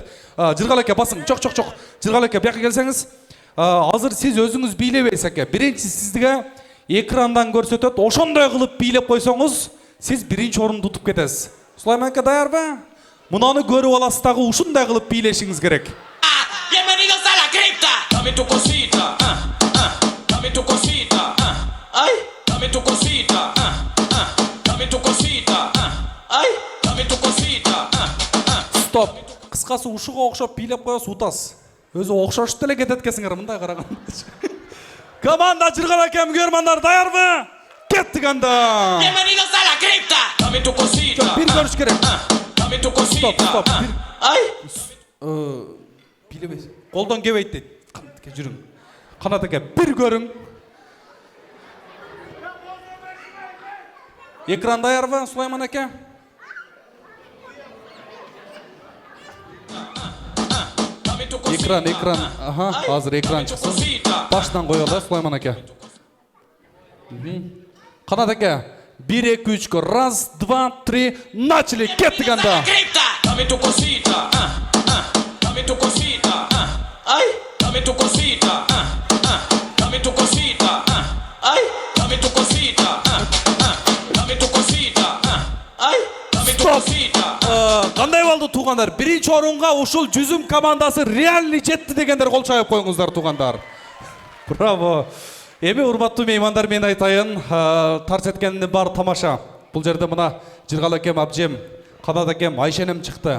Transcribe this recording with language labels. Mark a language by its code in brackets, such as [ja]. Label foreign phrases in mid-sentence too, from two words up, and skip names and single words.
[ky] Жыргал аке басың. Жок. Жыргал аке бияка келсеңиз. Азыр сиз өзүңүз бийлебейсиз аке. Биринчи сизге экрандан көрсөтөт. Ошондой кылып бийлеп койсоңуз, сиз биринчи орунду утуп кетесиз. Сулайман аке даярбы? Мунаны көрүп аласыз дагы ушундай кылып бийлешиңиз керек. [es] Bienvenidos a la cripta. Dame tu cosita. Dame tu cosita. Ay, dame tu cosita. Dame tu cosita. Ay, dame tu cosita. [ky] Стоп. Кыскасы ушуга окшоп бийлеп коесуз, утасыз. Өзү окшошуп деле кетет экенсиңер мындай караганда. Команда Жыргал акем көрмандар даярбы? Кеттик анда. [es] Bienvenidos a la cripta. Dame tu cosita. [ky] Бир көрүш керек. [es] Dame tu cosita. [ky] Стоп. Ay. Билебейсиз. Колдон кебейт дейт. Канатке жүрүң. Канат аке бир көрүң. Экран даярбы, Сулайман аке? Экран. Ага, азыр экран чыксын. Баштан коелу, Сулайман аке. Канат аке, 1 2 3 раз, 2 3 начали. Кеттик анда. [es] Dame tu cosita. Dame tu cosita. Ay, dame tu cosita. Dame tu cosita. Ay, dame tu cosita. Dame tu cosita. Ay, dame tu cosita. [ky] Кандай болду туугандар? Биринчи орунга ушул Жүзүм командасы реальный жетти дегендер кол чайып коюңуздар туугандар. Браво. Эми урматтуу меймандар, мен айтайын, тарс эткендин баары тамаша. Бул жерде мына Жыргал акем, Абжем, Канат акем, Айшенем чыкты.